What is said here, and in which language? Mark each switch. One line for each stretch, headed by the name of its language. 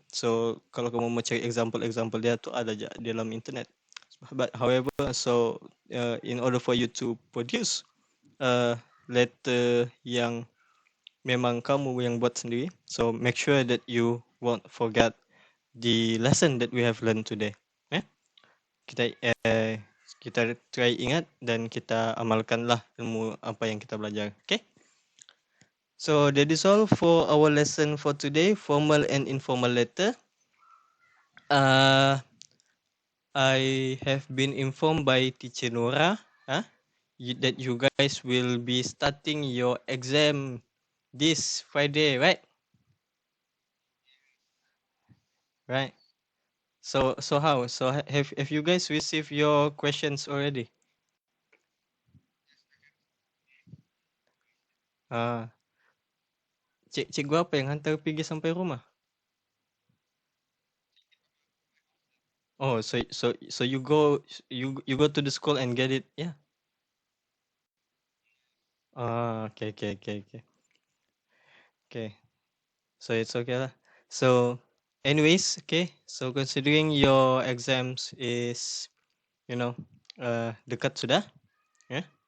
Malay: So kalau kamu mau cari example dia tu ada je di dalam internet.
English: But however, so in order for you to produce a letter
Malay: yang memang kamu yang buat sendiri,
English: so make sure that you won't forget the lesson that we have learned today.
Malay: Kita kita try ingat dan kita amalkanlah ilmu apa yang kita belajar.
English: Okay. So that is all for our lesson for today, formal and informal letter. I have been informed by Teacher Nora that you guys will be starting your exam this Friday, right? Right. So how? So have you guys received your questions already?
Malay: Cikgu apa yang hantar pergi sampai rumah?
English: Oh, so you go to the school and get it, yeah. Okay. Okay. So it's okay lah. So anyways, okay. So considering your exams is,
Malay: dekat sudah,
English: yeah.